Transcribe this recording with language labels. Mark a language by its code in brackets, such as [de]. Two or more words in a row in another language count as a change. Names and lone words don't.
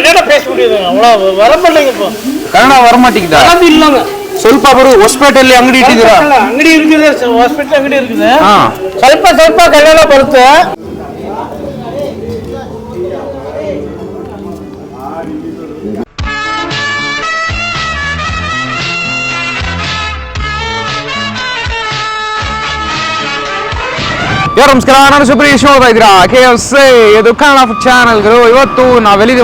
[ta] பேச முடியுது அவ்வளோ வர மாட்டேங்க இப்போ ಕನ್ನಡ வரமாட்டேங்குதா அது இல்லைங்க [kn] ಸ್ವಲ್ಪ ಬರು ಹೊಸಪೇಟೆಯಲ್ಲಿ ಅಂಗಡಿ ಇಟ್ಟಿದ್ದೀರಾ ಅಂಗಡಿ இருக்குது ಹಾಸ್ಪಿಟಲ್ ಅಂಗಡಿ இருக்குது ಸ್ವಲ್ಪ ಸ್ವಲ್ಪ ಕನ್ನಡ ಬರುತ್ತೆ ನಮಸ್ಕಾರ ನಾನು ಸುಬ್ರೀಶ್ ನೋಡ್ತಾ ಇದ್ದೀರಾ KFC ಇದು ಕನ್ನಡ ಚಾನಲ್ಗಳು ಇವತ್ತು ನಾವೆಲ್ಲಿದ್ದೀವಿ